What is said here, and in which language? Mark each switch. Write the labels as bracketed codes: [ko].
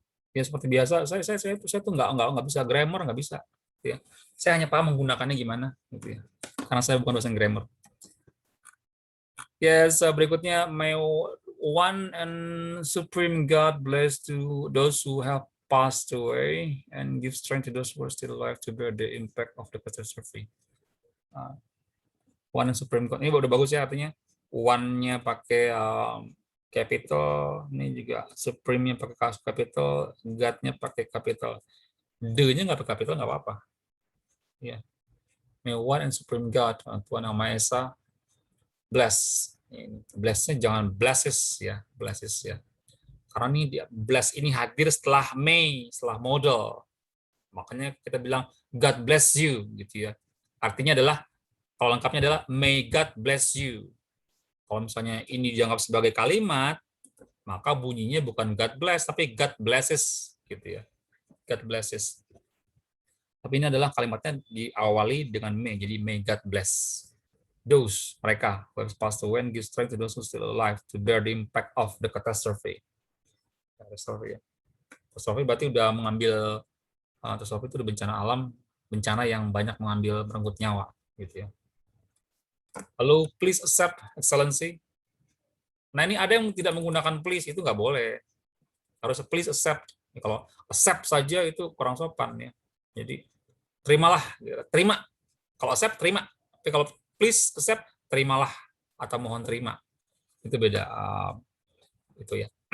[id] Ya seperti biasa, saya tuh nggak bisa grammar, nggak bisa. Ya. Saya hanya paham menggunakannya gimana, gitu ya. Karena saya bukan dosen grammar. [en] Yes, [id] berikutnya, [en] may one and supreme God bless to those who have passed away and give strength to those who are still alive to bear the impact of the catastrophe. One and supreme God, [id] ini udah bagus ya artinya. One-nya pakai capital, ini juga supreme-nya pakai capital, God-nya pakai capital. D-nya nggak pakai capital nggak apa-apa. Ya. [en] May one and supreme God, [id] Tuhan Yang Maha Esa, [en] bless. [id] Bless-nya jangan blesses ya, blesses ya. Karena ini dia bless ini hadir setelah may, setelah model. Makanya kita bilang [en] God bless you [id] gitu ya. Artinya adalah kalau lengkapnya adalah [en] may God bless you. [id] Kalau misalnya ini dianggap sebagai kalimat, maka bunyinya bukan [en] God bless [id] tapi [en] God blesses [id] gitu ya. God blesses. Tapi ini adalah kalimatnya diawali dengan may, jadi [en] may God bless. Those, [id] mereka, [en] who have passed away and give strength to those who are still alive to bear the impact of the catastrophe. [id] Catastrophe berarti udah mengambil, catastrophe itu udah bencana alam, bencana yang banyak merenggut nyawa, gitu ya. Lalu, [en] please accept, excellency. [id] Nah, ini ada yang tidak menggunakan please, itu nggak boleh. Harus [en] please accept. [id] Kalau accept saja itu kurang sopan ya. Jadi, terimalah, terima. Kalau accept, terima. Tapi kalau [en] please accept, [id] terimalah atau mohon terima. Itu beda. Itu ya.